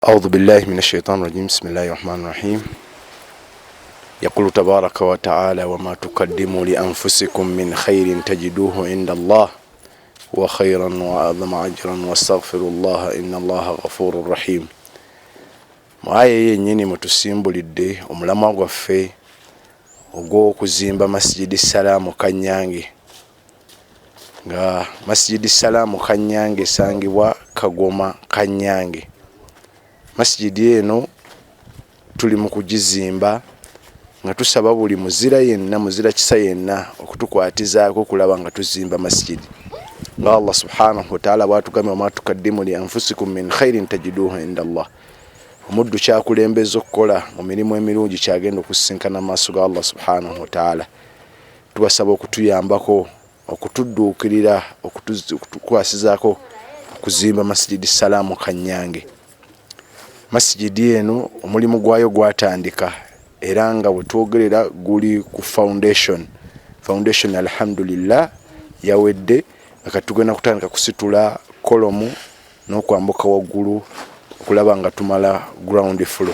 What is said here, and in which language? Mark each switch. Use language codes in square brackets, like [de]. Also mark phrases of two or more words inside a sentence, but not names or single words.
[ar] أعوذ بالله من الشيطان الرجيم. بسم الله الرحمن الرحيم. يقول تبارك وتعالى: وما تقدموا لأنفسكم من خير تجدوه عند الله وخيرا وأعظم أجرا واستغفروا الله إن الله غفور رحيم. [lg] Mwaye yennyini mutusimbulidde omulamwa gwaffe ogw'okuzimba Masjidi Salaamu Kanyange, nga Masjidi Salaamu Kanyange esangibwa Kagoma Kanyange. Masjidi eno tuli mu kugizimba nga tusaba buli muzira yenna, muzira kisa yenna okutukwatizaako kulaba nga tuzimba masjidi nga Allah [ar] سبحانه وتعالى [lg] bw'atugambye: [ar] وما تقدموا لأنفسكم من خير تجدوه عند الله. [lg] Omuddu kyakulembeza okukola mu mirimu emirungi kyagenda okusisinkana maaso ga Allah [ar] سبحانه وتعالى. [lg] Tubasaba okutuyambako, okutudduukirira, okutukwasizaako okuzimba Masjidi Salaamu Kanyange. Masjidi eno omulimu gwayo gwatandika era nga bwetwogerera guli ku foundation alhamdulillah yawedde, nga katugenda kutandika kusitula kolomu n'okwambuka waggulu okulaba nga tumala [en] ground floor.